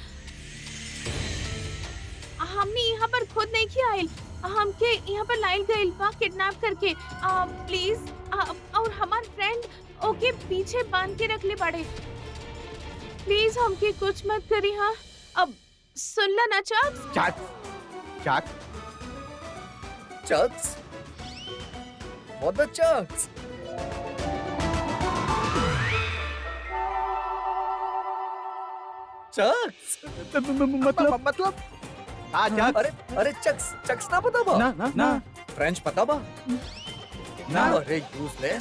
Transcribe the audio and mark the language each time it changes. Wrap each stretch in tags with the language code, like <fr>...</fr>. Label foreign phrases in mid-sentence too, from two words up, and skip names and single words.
<bho>हमने यहाँ पर खुद नहीं किया आइल, हमके यहाँ पर लाइल गइल बा किडनैप करके। प्लीज और हमार फ्रेंड ओके पीछे बांध के रख ले पड़े। प्लीज हमके कुछ मत करी। हाँ अब सुन ला ना चक्स। चक चक्स?</bho> <en>What the chucks?</en> <bho>चक्स? मतलब हाँ चक। अरे अरे चक्स, चक्स ना पता बा? ना फ्रेंच पता बा? ना। अरे यूजलेस।</bho>